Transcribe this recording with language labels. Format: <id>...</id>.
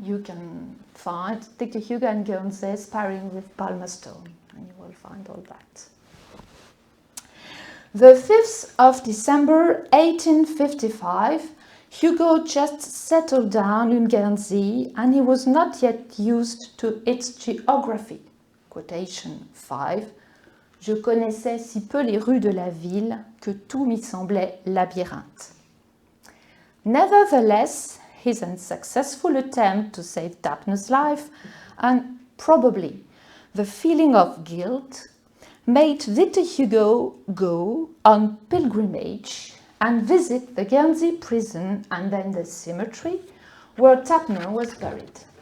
<en>You can find Victor Hugo and Guernsey sparring with Palmerston, and you will find all that. The 5th of December 1855, Hugo just settled down in Guernsey and he was not yet used to its geography. Quotation 5.</en> <fr>Je connaissais si peu les rues de la ville que tout m'y semblait labyrinthe.</fr> <en>Nevertheless, his unsuccessful attempt to save Tapner's life and probably the feeling of guilt made Victor Hugo go on pilgrimage and visit the Guernsey prison and then the cemetery where Tapner was buried.</en>